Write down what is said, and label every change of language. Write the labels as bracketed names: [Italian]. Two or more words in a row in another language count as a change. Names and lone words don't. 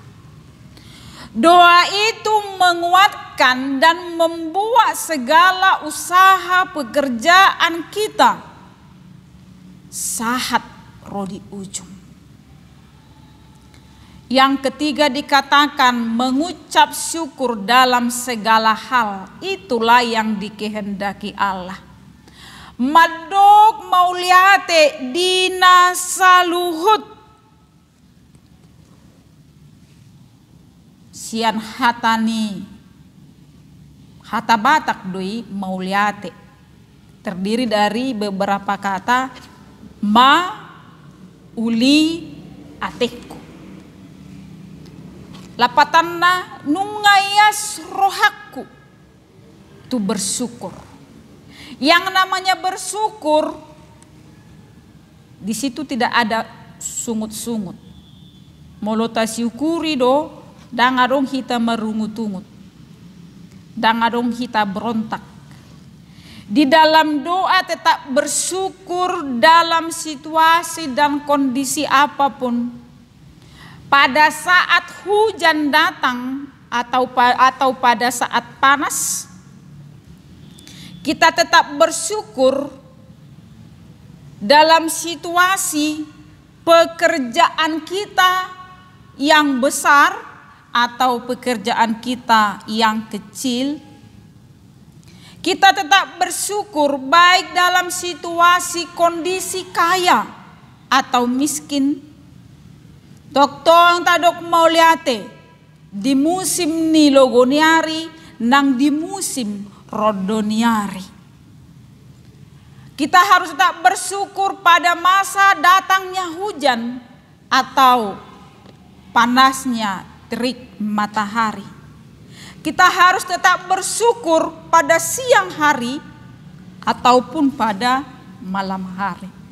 [Indonesian] Doa itu menguatkan dan membuat segala usaha pekerjaan kita [Batak Toba] sahat roh di ujung. [Indonesian] Yang ketiga dikatakan mengucap syukur dalam segala hal. Itulah yang dikehendaki Allah. [Batak Toba] Madok mauliate dina saluhut. Sian hatani. Hata Batak doi mauliate. [Indonesian] Terdiri dari beberapa kata ma, uli, ateku. [Batak Toba] Lapatanna nungayas rohaku [Indonesian] itu bersyukur. Yang namanya bersyukur di situ tidak ada sungut-sungut. [Batak Toba] Molota syukuri do dangadong hita merungut-ungut. Dangadong hita berontak. [Indonesian] Di dalam doa tetap bersyukur dalam situasi dan kondisi apapun. Pada saat hujan datang atau pada saat panas, kita tetap bersyukur dalam situasi pekerjaan kita yang besar atau pekerjaan kita yang kecil. Kita tetap bersyukur baik dalam situasi kondisi kaya atau miskin. [Batak Toba] Doktong tadok mauliate di musim nilogoniari nang di musim rodoniari. [Indonesian] Kita harus tetap bersyukur pada masa datangnya hujan atau panasnya terik matahari. Kita harus tetap bersyukur pada siang hari ataupun pada malam hari.